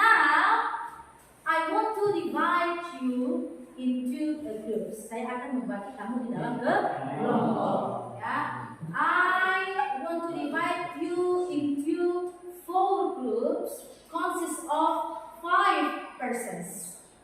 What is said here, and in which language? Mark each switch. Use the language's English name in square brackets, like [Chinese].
[English] Now, I want to divide you into a groups. [Indonesian] Saya akan membagi kamu di dalam kelompok. [English] Ya, I want to divide you into 4 groups, consist of 5 persons.